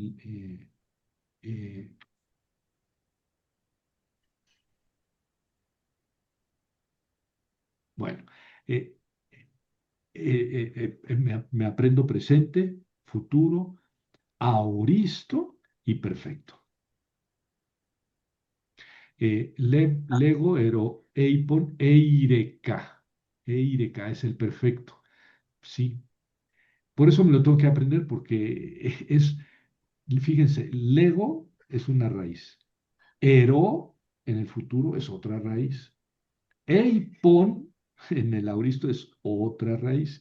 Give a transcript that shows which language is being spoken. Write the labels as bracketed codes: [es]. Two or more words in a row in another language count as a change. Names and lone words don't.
[es] Eh, bueno, eh, me aprendo presente, futuro, auristo y perfecto. [el] λέγω ἐρῶ εἶπον εἴρηκα. [es] Eireka es el perfecto. Sí. Por eso me lo tengo que aprender porque fíjense, lego es una raíz. Ero en el futuro es otra raíz. Eipon en el auristo es otra raíz.